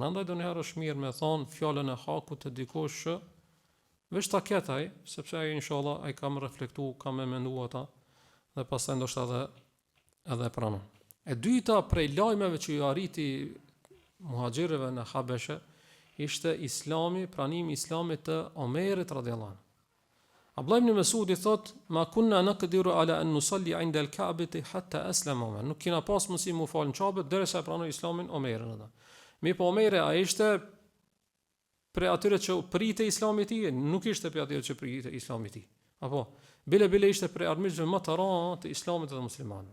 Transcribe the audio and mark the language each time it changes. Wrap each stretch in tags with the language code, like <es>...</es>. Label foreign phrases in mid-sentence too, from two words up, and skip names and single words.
<sq>Andaj donjëherë është mirë me thonë fjalën e hakut të dikush që veç ta ketë ai, sepse ai inshallah ai ka më reflektu, ka më menduar ata dhe pastaj ndoshta edhe pranon. E dyta prej lajmeve që ju arriti muhaxhirëve në Habeshe ishte pranimi i Islamit të Omerit</sq> <ar>رضي الله عنه.</ar> <sq>Abdullah ibn Mesudi thot:</sq> <ar>"ما كنا نقدر على أن نصلي عند الكعبة حتى أسلم عمر."</ar> <sq>Nuk kena pas mundësi mu fal në Ka'bë derisa pranoi Islamin Omerin atë. Mi po Omeri ai ishte prej atyre që prite Islami i tij, nuk ishte prej atyre që prite Islami i tij. Apo bile ishte prej armiqve më të rëndë të Islamit dhe muslimanëve.</sq>